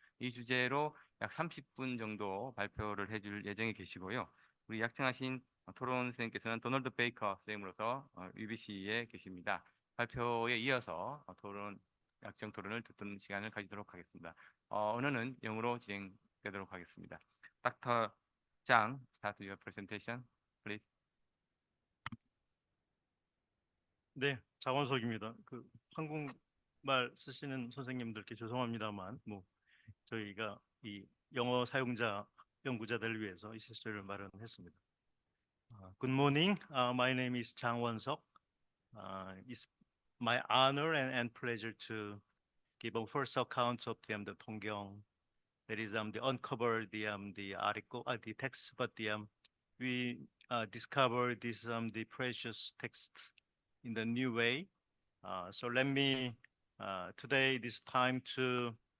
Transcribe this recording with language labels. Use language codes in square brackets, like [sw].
[ko] 이 주제로 약 30분 정도 발표를 해줄 예정에 계시고요. 우리 약정하신 토론 선생님께서는 도널드 베이커 선생님으로서 UBC에 계십니다. 발표에 이어서 약정 토론을 듣는 시간을 가지도록 하겠습니다. 언어는 영어로 진행되도록 하겠습니다. [en] Dr. Zhang, start your presentation, please. [ko] 네, 장원석입니다. 그 한국말 쓰시는 선생님들께 죄송합니다만, 뭐 저희가 이 영어 사용자 연구자들을 위해서 이 세션을 마련했습니다. [en] Good morning. My name is Jang Won-seok. It's my honor and pleasure to give a first account of the 통경. That is the uncover the article, the text, but we discover this the precious text in the new way. So let me today this time to